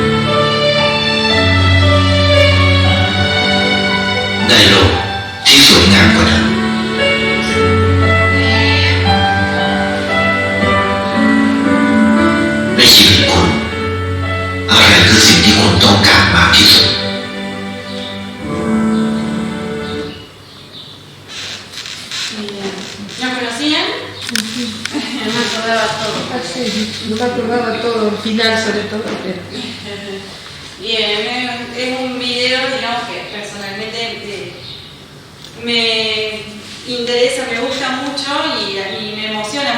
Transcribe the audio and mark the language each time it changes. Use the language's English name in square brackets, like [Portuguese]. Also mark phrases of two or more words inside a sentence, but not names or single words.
[Thai] ได้โลกที่สวยงามกว่าเดิมในชีวิตคุณอะไรคือสิ่งที่คุณต้องการมากที่สุด [Spanish] ¿Lo conocían? No me acordaba todo. Sí, no me acordaba todo, el final sobre todo, pero... Bien, es un video, digamos, que personalmente me interesa, me gusta mucho y me emociona